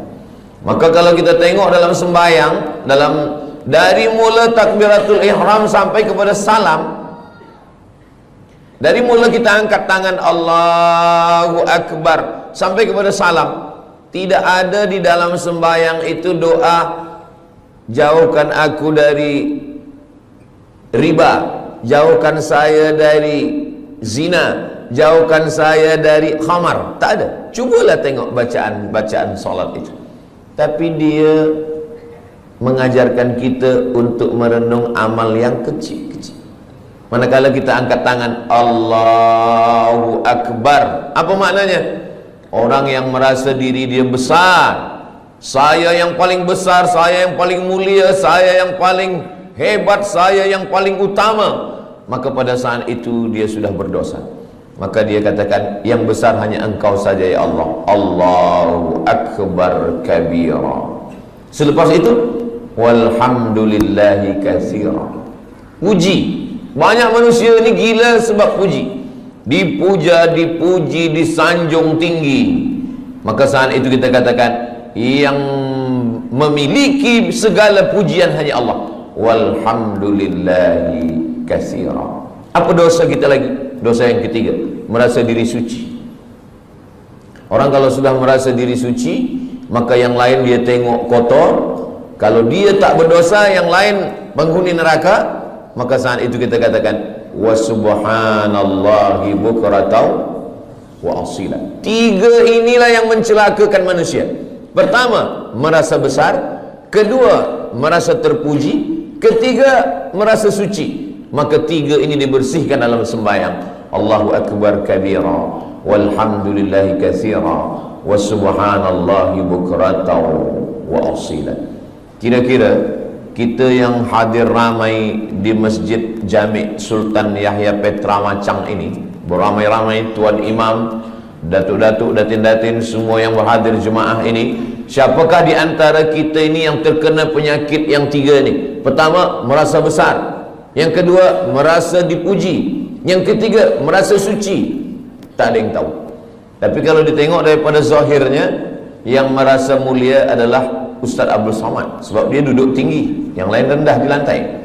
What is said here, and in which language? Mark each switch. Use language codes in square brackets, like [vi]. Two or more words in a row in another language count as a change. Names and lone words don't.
[ms] Maka kalau kita tengok dalam sembahyang, dari mula [ar] تكبيرة الإحرام [ms] sampai kepada salam, dari mula kita angkat tangan [ar] الله أكبر [ms] sampai kepada salam, tidak ada di dalam sembahyang itu doa jauhkan aku dari riba, jauhkan saya dari zina, jauhkan saya dari khamar. Tak ada. Cubalah tengok bacaan solat itu. Tapi dia mengajarkan kita untuk merenung amal yang kecil-kecil. Manakala kita angkat tangan [ar] الله أكبر, [ms] apa maknanya? Orang yang merasa diri dia besar, saya yang paling besar, saya yang paling mulia, saya yang paling hebat, saya yang paling utama, maka pada saat itu dia sudah berdosa. Maka dia katakan, yang besar hanya engkau saja ya Allah. [ar] الله أكبر كبيرا. [ms] Selepas itu, [ar] والحمد لله كثيرا. [ms] Puji. Banyak manusia ni gila sebab puji. Dipuja, dipuji, disanjung tinggi. Maka saat itu kita katakan, yang memiliki segala pujian hanya Allah. [ar] والحمد لله كثيرا. [ms] Apa dosa kita lagi? Dosa yang ketiga, merasa diri suci. Orang kalau sudah merasa diri suci, maka yang lain dia tengok kotor. Kalau dia tak berdosa, yang lain penghuni neraka. Maka saat itu kita katakan [ar] وسبحان الله بكرة وأصيلا. [ms] Tiga inilah yang mencelakakan manusia. Pertama, merasa besar. Kedua, merasa terpuji. Ketiga, merasa suci. Maka tiga ini dibersihkan dalam sembahyang. [ar] الله أكبر كبيرا والحمد لله كثيرا وسبحان الله بكرة وأصيلا. [ms] Kira-kira kita yang hadir ramai di Masjid Jami' Sultan Yahya Petra Macang ini, beramai-ramai tuan imam, datuk-datuk, datin-datin, semua yang berhadir jemaah ini, siapakah di antara kita ini yang terkena penyakit yang tiga ni? Pertama, merasa besar. Yang kedua, merasa dipuji. Yang ketiga, merasa suci. Tak ada yang tahu. Tapi kalau ditengok daripada zahirnya, yang merasa mulia adalah Ustaz Abdul Somad, sebab dia duduk tinggi, yang lain rendah di lantai.